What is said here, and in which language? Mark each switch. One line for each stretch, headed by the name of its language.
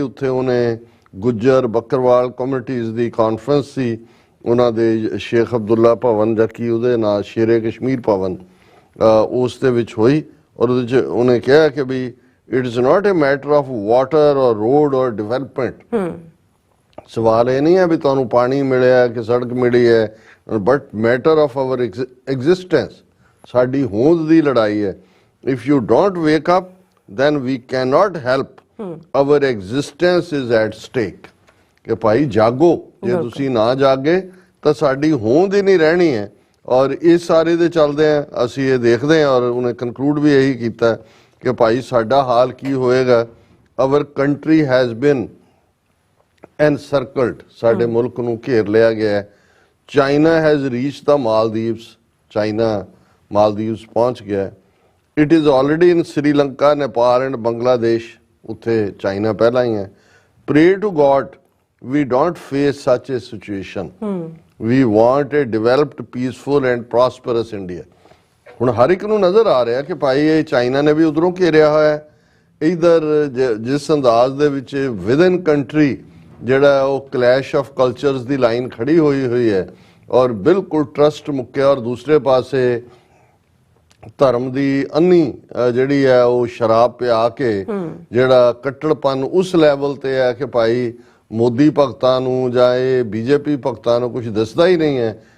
Punjabi: ਉੱਥੇ ਉਹਨੇ ਗੁੱਜਰ ਬੱਕਰਵਾਲ ਕਮਿਊਨਿਟੀਜ਼ ਦੀ ਕਾਨਫਰੰਸ ਸੀ ਉਹਨਾਂ ਦੇ ਸ਼ੇਖ ਅਬਦੁੱਲਾ ਭਵਨ ਜਾਂ ਕੀ ਉਹਦੇ ਨਾਲ ਸ਼ੇਰੇ ਕਸ਼ਮੀਰ ਭਵਨ, ਉਸ ਦੇ ਵਿੱਚ ਹੋਈ। ਔਰ ਉਹਦੇ 'ਚ ਉਹਨੇ ਕਿਹਾ ਕਿ ਵੀ
English: It is not a matter of water or road or development.
Punjabi: ਸਵਾਲ ਇਹ ਨਹੀਂ ਹੈ ਵੀ ਤੁਹਾਨੂੰ ਪਾਣੀ ਮਿਲਿਆ ਕਿ ਸੜਕ ਮਿਲੀ ਹੈ,
English: but matter of our existence,
Punjabi: ਸਾਡੀ ਹੋਂਦ ਦੀ ਲੜਾਈ ਹੈ।
English: If you don't wake up then we cannot help, our existence is at stake.
Punjabi: ਕਿ ਭਾਈ ਜਾਗੋ, ਜੇ ਤੁਸੀਂ ਨਾ ਜਾਗੇ ਤਾਂ ਸਾਡੀ ਹੋਂਦ ਹੀ ਨਹੀਂ ਰਹਿਣੀ ਹੈ। ਔਰ ਇਸ ਸਾਰੇ ਦੇ ਚੱਲਦੇ ਆ ਅਸੀਂ ਇਹ ਦੇਖਦੇ ਹਾਂ, ਔਰ ਉਹਨੇ ਕਨਕਲੂਡ ਵੀ ਇਹੀ ਕੀਤਾ ਕਿ ਭਾਈ ਸਾਡਾ ਹਾਲ ਕੀ ਹੋਏਗਾ।
English: our country has been encircled,
Punjabi: ਸਾਡੇ ਮੁਲਕ ਨੂੰ ਘੇਰ ਲਿਆ ਗਿਆ ਹੈ।
English: China has reached the Maldives,
Punjabi: China Maldives ਪਹੁੰਚ ਗਿਆ।
English: It is already in Sri Lanka, Nepal and Bangladesh.
Punjabi: ਉੱਥੇ ਚਾਈਨਾ ਪਹਿਲਾਂ ਹੀ ਹੈ।
English: Pray to God we don't face such a situation. We want a developed, peaceful and prosperous India.
Punjabi: ਹੁਣ ਹਰ ਇੱਕ ਨੂੰ ਨਜ਼ਰ ਆ ਰਿਹਾ ਕਿ ਭਾਈ ਇਹ ਚਾਈਨਾ ਨੇ ਵੀ ਉਧਰੋਂ ਘੇਰਿਆ ਹੋਇਆ ਹੈ। ਇਧਰ ਜਿਸ ਅੰਦਾਜ਼ ਦੇ ਵਿੱਚ ਵਿਦਨ ਕੰਟਰੀ ਜਿਹੜਾ ਉਹ clash of cultures ਦੀ line ਖੜੀ ਹੋਈ ਹੈ ਔਰ ਬਿਲਕੁਲ ਟਰਸਟ ਮੁੱਕਿਆ। ਔਰ ਦੂਸਰੇ ਪਾਸੇ ਧਰਮ ਦੀ ਅੰਨੀ ਜਿਹੜੀ ਹੈ ਉਹ ਸ਼ਰਾਬ ਪਿਆ ਕੇ ਜਿਹੜਾ ਕੱਟੜਪਨ ਉਸ ਲੈਵਲ ਤੇ ਹੈ ਕਿ ਭਾਈ ਮੋਦੀ ਭਗਤਾਂ ਨੂੰ ਜਾਂ ਇਹ BJP ਭਗਤਾਂ ਨੂੰ ਕੁਝ ਦਿਸਦਾ ਹੀ ਨਹੀਂ ਹੈ।